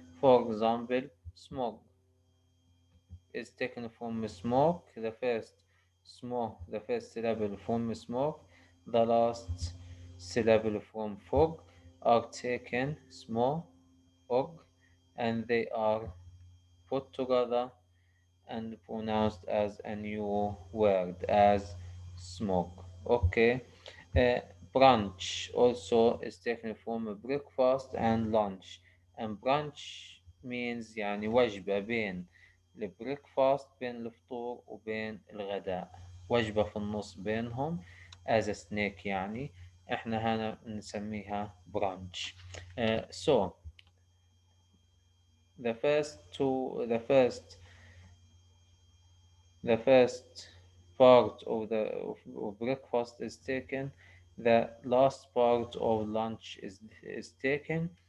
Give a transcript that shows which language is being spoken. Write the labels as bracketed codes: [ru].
[en] For example, smoke is taken from smoke, the first syllable from smoke, the last syllable from fog are taken smoke, og, and they are put together and pronounced as a new word as smoke. Okay. Uh, Brunch also is taken from breakfast and lunch. And brunch means [ar] يعني وجبة بين البريكفاست، بين الفطور وبين الغداء، وجبة في النص بينهم [en] as a snack [ar] يعني. احنا هنا نسميها brunch. [en] So the first part of breakfast is taken, the last part of lunch is taken.